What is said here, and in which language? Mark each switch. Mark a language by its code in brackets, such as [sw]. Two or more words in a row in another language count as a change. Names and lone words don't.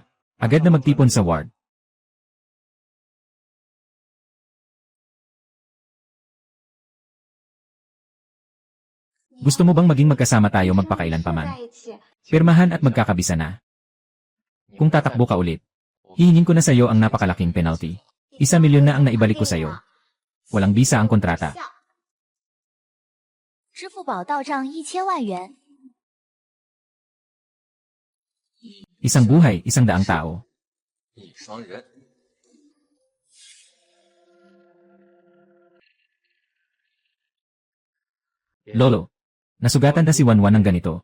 [tl] Agad na magtipon sa ward. Gusto mo bang maging magkasama tayo magpakailanpaman? Pirmahan at magkakabisa na. Kung tatakbo ka ulit, hihingin ko na sa iyo ang napakalaking penalty. 1,000,000 na ang naibalik ko sa iyo. Walang bisa ang kontrata. [zh] 支付宝到账1000万元。 [tl] Isang buhay, 100 tao. Lolo, nasugatan na si Wanwan ng ganito.